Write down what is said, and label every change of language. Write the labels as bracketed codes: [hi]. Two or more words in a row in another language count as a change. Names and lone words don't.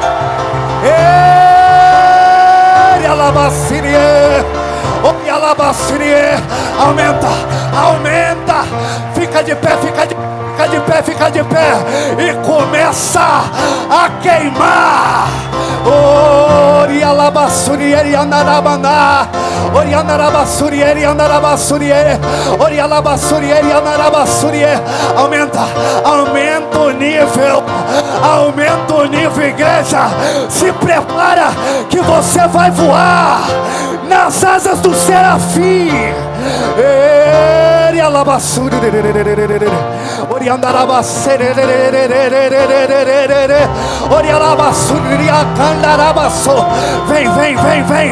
[pt] Aumenta, aumenta, fica de pé, fica de pé, fica de pé, e começa a queimar. Orialabassurieri andarabana, orianarabassurieri andarabassurieri, orialabassurieri andarabassurieri. Aumenta, aumenta o nível, aumenta o nível, igreja. Se prepara que você vai voar nas asas do serafim. Vem, vem, vem, vem.